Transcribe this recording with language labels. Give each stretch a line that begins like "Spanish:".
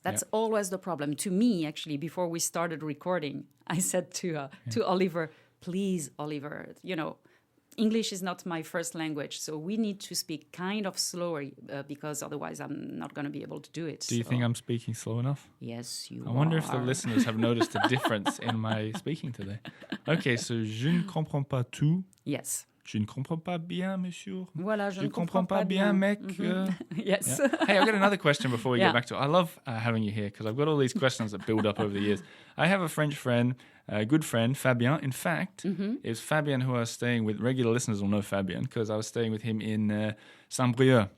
English: That's always the problem. To me, actually, before we started recording, I said to Oliver, please, Oliver, English is not my first language, so we need to speak kind of slower because otherwise I'm not going to be able to do it. Do you think I'm speaking slow enough? Yes, you are. I wonder if the listeners have noticed a difference in my speaking today. Okay, so
French: je ne comprends pas tout.
English: Yes.
French: Je ne comprends pas bien, monsieur. Voilà, je ne ne comprends pas bien, mec.
English: Yes. Yeah. Hey, I've got another question before we Yeah. get back to it. I love having you here because I've got all these questions that build up over the years. I have a French friend, a good friend, Fabien. In fact, it's Fabien who I was staying with. Regular listeners will know Fabien because I was staying with him in Saint-Brieuc.